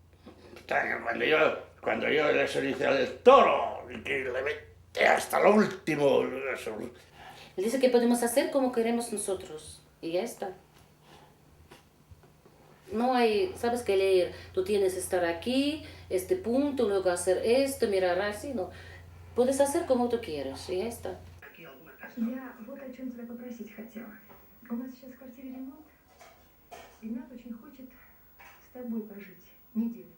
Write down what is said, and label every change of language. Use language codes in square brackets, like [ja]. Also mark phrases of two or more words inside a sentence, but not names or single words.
[es] Cuando yo eso le hice al toro, que le metí hasta lo último. Eso. Él dice que podemos hacer como queremos nosotros. Y ya está. No hay, sabes que leer, tú tienes que estar aquí, este punto, luego hacer esto, mirar así, no. Puedes hacer como tú quieras, y ya está. [ru] Я вот о чем тебя попросить хотела. У нас сейчас в квартире ремонт. Игнат очень хочет с тобой пожить неделю.